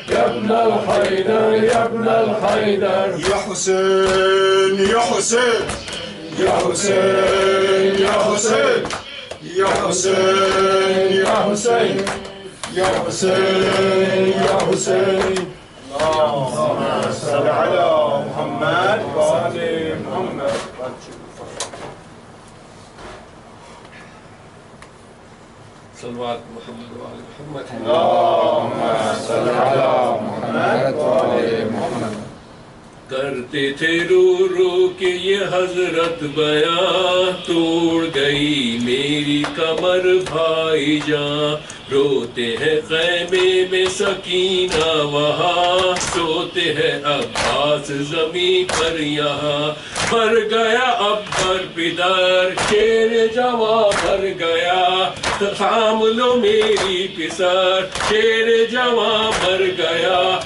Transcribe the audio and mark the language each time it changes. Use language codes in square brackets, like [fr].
[ar] یا ابن الحیدر یا ابن الحیدر یا حسین یا حسین یا حسین یا حسین یا حسین یا حسین یا حسین یا حسین اللهم صل على محمد وآل محمد صلوات محمد وآل محمد اللهم صل على محمد وآل محمد [ur] کرتے تھے رو رو کے یہ حضرت بیاں توڑ گئی میری کمر بھائی جان روتے ہیں خیمے میں سکینہ وہاں سوتے ہیں عباس زمین پر یہاں مر گیا ابر پدر شیر جوان مر گیا تھام لو میری پسر شیر جوان مر گیا